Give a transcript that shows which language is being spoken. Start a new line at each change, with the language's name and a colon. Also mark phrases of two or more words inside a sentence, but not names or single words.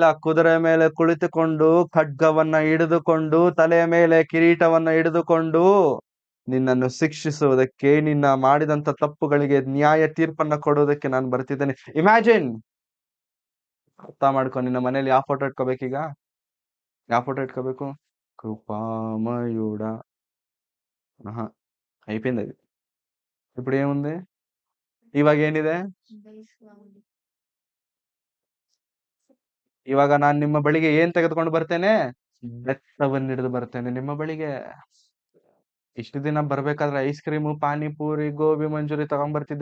Kannada: ಕುದುರೆ ಮೇಲೆ ಕುಳಿತುಕೊಂಡು, ಖಡ್ಗವನ್ನ ಹಿಡಿದುಕೊಂಡು, ತಲೆಯ ಮೇಲೆ ಕಿರೀಟವನ್ನ ಹಿಡಿದುಕೊಂಡು ನಿನ್ನನ್ನು ಶಿಕ್ಷಿಸುವುದಕ್ಕೆ, ನಿನ್ನ ಮಾಡಿದಂತ ತಪ್ಪುಗಳಿಗೆ ನ್ಯಾಯ ತೀರ್ಪನ್ನ ಕೊಡುವುದಕ್ಕೆ ನಾನು ಬರ್ತಿದ್ದೇನೆ. ಇಮ್ಯಾಜಿನ್, ಅರ್ಥ ಮಾಡ್ಕೊ. ನಿನ್ನ ಮನೇಲಿ ಯಾವ ಫೋಟೋ ಇಟ್ಕೋಬೇಕೀಗ? ಯಾವ ಫೋಟೋ ಇಟ್ಕೋಬೇಕು?
Telugu: కృపామయుడ. ఆహా, అయిపోయింది అది. ఇప్పుడు ఏముంది?
Kannada: ಇವಾಗ ಏನಿದೆ? ಇವಾಗ ನಾನು ನಿಮ್ಮ ಬಳಿಗೆ ಏನ್ ತೆಗೆದುಕೊಂಡು ಬರ್ತೇನೆ? ಬೆತ್ತವನ್ನು ಹಿಡಿದು ಬರ್ತೇನೆ ನಿಮ್ಮ ಬಳಿಗೆ. ಇಷ್ಟು ದಿನ ಬರ್ಬೇಕಾದ್ರೆ
English: ice cream,
Kannada: ಪಾನಿಪೂರಿ, ಗೋಬಿ ಮಂಚೂರಿ ತಗೊಂಡ್ ಬರ್ತಿದ್ದೆ.